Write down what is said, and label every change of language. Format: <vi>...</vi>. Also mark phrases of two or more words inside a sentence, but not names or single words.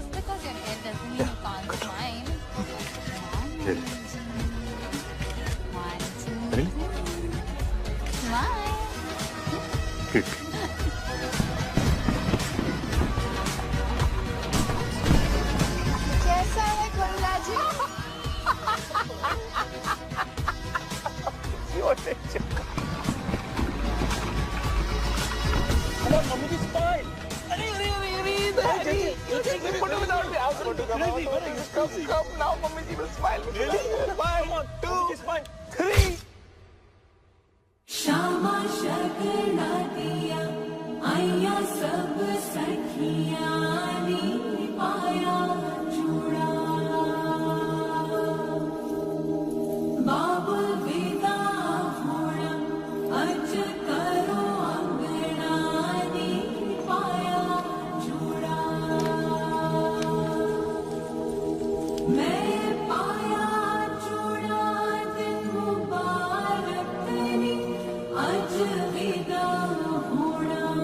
<hi>ठीक। कैसा है खुल्ला जी?</hi> <en>Mummy ji, smile. Come now, Mummy ji will smile. Really? 1, 2, 3.</en> <pa>ਸ਼ਿਆਮਾ ਸ਼ਗਨਾ ਦਿਆ ਆਇਆ ਸਭ ਸਖੀਆਂ ਨੀ ਪਾਇਆ ਚੂੜਾ ਬਾਬੁਲ ਵਿਦਾ ਹੋਣਾ ਅੱਜ ਕਰੋ ਅੰਗਣਾ ਨੀ ਪਾਇਆ ਚੂੜਾ ਮੈਂ ਪਾਇਆ ਚੂੜਾ ਦਿਨ ਮੁਬਾਰਕ ਨੀ ਅੱਜ ਵਿਦਾ ਹੋਣਾ।</pa>